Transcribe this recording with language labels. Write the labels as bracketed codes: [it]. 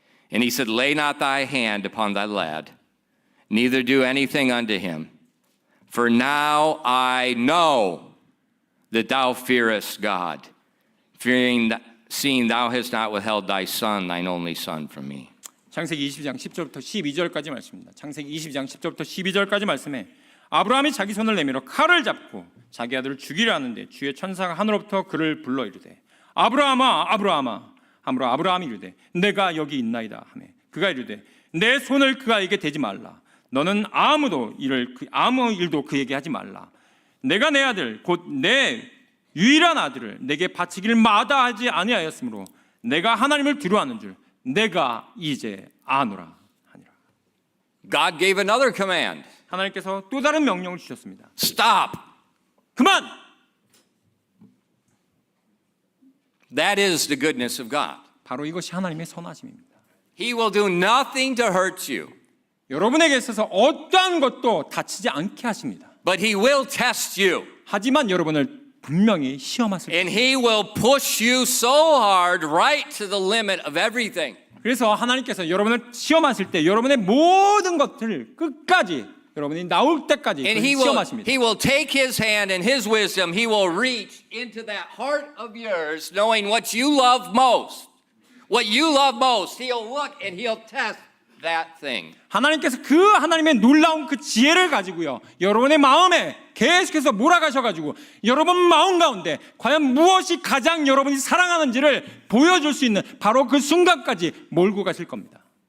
[en] And he said, Lay not thy hand upon thy lad, neither do anything unto him. For now I know that thou fearest God, seeing thou hast not withheld thy son, thine only son, from me. [ko] 창세기 22장 10절부터 12절까지 말씀입니다. 창세기 22장 10절부터 12절까지 말씀에 아브라함이 자기 손을 내밀어 칼을 잡고 자기 아들을 죽이려 하는데 주의 천사가 하늘로부터 그를 불러 이르되 아브라함아 아브라함아 하므로 아브라함이 이르되 내가 여기 있나이다 하매 그가 이르되 내 손을 그에게 대지 말라 너는 아무 일도 그에게 하지 말라 내가 내 아들 곧 내 유일한 아들을 내게 바치기를 마다하지 아니하였으므로 내가 하나님을 두려워하는 줄 내가 이제 아노라 하니라. [en] God gave another command. [ko] 하나님께서 또 다른 명령을 주셨습니다. [en] Stop. [ko] 그만! [en] That is the goodness of God. [ko] 바로 이것이 하나님의 선하심입니다. [en] He will do nothing to hurt you. [ko] 여러분에게 있어서 어떠한 것도 다치지 않게 하십니다. [en] But he will test you. [ko] 하지만 여러분을 분명히 시험하실 [en] And [ko] 것입니다. [en] he will push you so hard right to the limit of everything. [ko] 그래서 하나님께서 여러분을 시험하실 때 여러분의 모든 것들을 끝까지 여러분이 나올 때까지 [en] And [ko] 시험하십니다. [en] he will take his hand and his wisdom, he will reach into that heart of yours, knowing what you love most. What you love most, he'll look and he'll test that thing. [ko] 하나님께서 그 하나님의 놀라운 그 지혜를 가지고요. 여러분의 마음에 계속해서 몰아가셔가지고 여러분 마음 가운데 과연 무엇이 가장 여러분이 사랑하는지를 보여줄 수 있는 바로 그 순간까지 몰고 가실 겁니다.